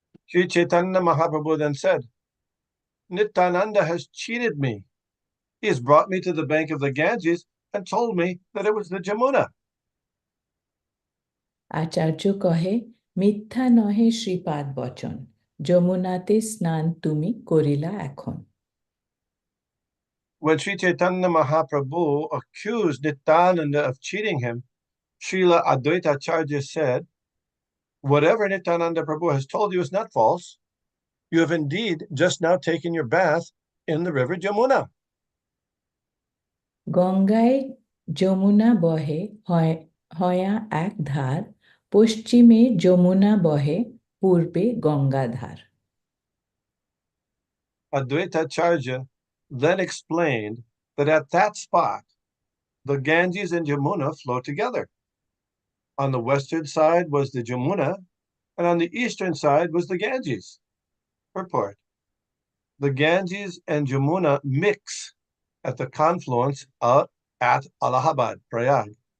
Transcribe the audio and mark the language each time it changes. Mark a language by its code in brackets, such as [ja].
[en] Sri Chaitanya Mahaprabhu then said, "Nityananda has cheated me. He has brought me to the bank of the Ganges and told me that it was the Jamuna." [bn] আচার্য কহে, মিথ্যা নহে শ্রীপাদ বচন, যমুনাতে স্নান তুমি করিলা এখন। [en] When Sri Chaitanya Mahaprabhu accused Nityananda of cheating him, Srila Advaita Acharya said, "Whatever Nityananda Prabhu has told you is not false. You have indeed just now taken your bath in the river Jamuna." [bn] গঙ্গায় যমুনা বহে হয়া এক ধার, পশ্চিমে যমুনা বহে পূর্বে Gangadhar. [en] Advaita Acharya then explained that at that spot, the Ganges and Jamuna flow together. On the western side was the Jamuna, and on the eastern side was the Ganges. Purport: the Ganges and Jamuna mix at the confluence at Allahabad, Prayag.